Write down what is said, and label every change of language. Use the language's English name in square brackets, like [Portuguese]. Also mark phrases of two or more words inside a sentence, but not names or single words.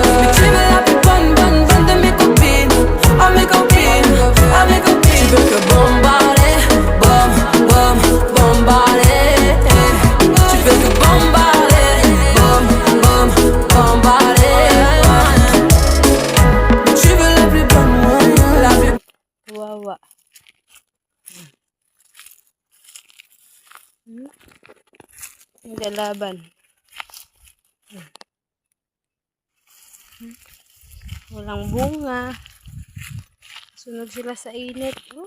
[French] Bikini la pi bonne, bonne, bonne de mes copines. À mes copines, à mes copines. Tu veux que bombarder, bom, bom, bombarder. Tu veux que bombarder, bom, bom, bombarder. Tu veux la plus bonne, ouais, la plus. [Filipino] Kawawa. Naglalaban. Walang bunga. Sunog sila sa init. Oh.